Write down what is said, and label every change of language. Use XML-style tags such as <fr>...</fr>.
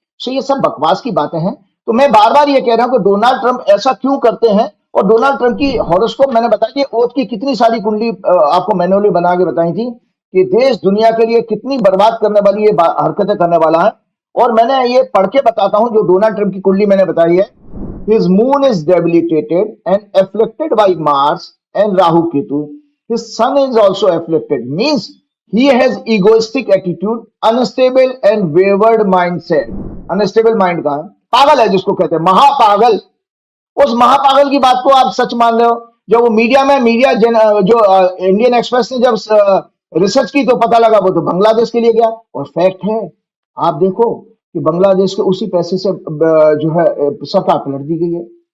<hi>सो ये सब बकवास की बातें हैं। तो मैं बार बार ये कह रहा हूं कि डोनाल्ड ट्रंप ऐसा क्यों करते हैं, और डोनाल्ड ट्रंप की हॉरोस्कोप मैंने बताई थी, ओथ की कितनी सारी कुंडली आपको मैनुअली बना के बताई थी कि देश दुनिया के लिए कितनी बर्बाद करने वाली ये हरकतें करने वाला है। और मैंने ये पढ़ के बताता हूं जो डोनाल्ड ट्रंप की कुंडली मैंने बताई है।</hi> <en>His moon is debilitated and afflicted by Mars and Rahu Ketu. His sun is also afflicted, means he has egoistic attitude, unstable and wayward mindset.</en> <hi>Unstable mind का पागल है जिसको कहते हैं महापागल। उस महापागल की बात को आप सच मान रहे हो? जब वो मीडिया में जो इंडियन एक्सप्रेस ने जब रिसर्च की तो पता लगा वो तो बांग्लादेश के लिए गया, और फैक्ट है आप देखो कि बांग्लादेश के उसी पैसे से जो है सरकार पलट दी गई है।</hi>